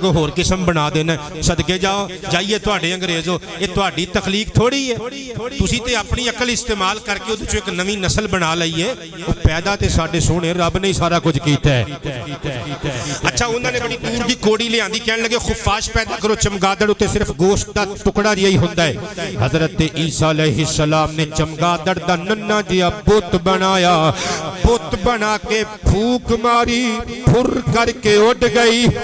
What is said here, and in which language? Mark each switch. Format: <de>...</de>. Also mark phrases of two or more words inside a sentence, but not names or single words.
<pa>اگوں ہور قسم بنا دینا صدقے جاؤ جائیے تواڈے انگریزو یہ تواڈی تخلیق تھوڑی ہے تسی تے اپنی عقل استعمال کر کے اودے چوں ایک نویں نسل بنا لئیے او پیدا تے ساڈے سونے رب نے سارا کچھ کیتا ہے اچھا انہوں نے بڑی دور دی کوڑی لے آندی کہنے لگے خفاش پیدا کرو چمگادڑ تے صرف گوشت دا ٹکڑا یہی ہوندا ہے حضرت عیسیٰ</pa> <ar>علیہ السلام</ar> <pa>نے چمگادڑ دا ننھا جہا بت بنایا بت بنا کے پھونک ماری پھر کر کے اڑ گئی</pa>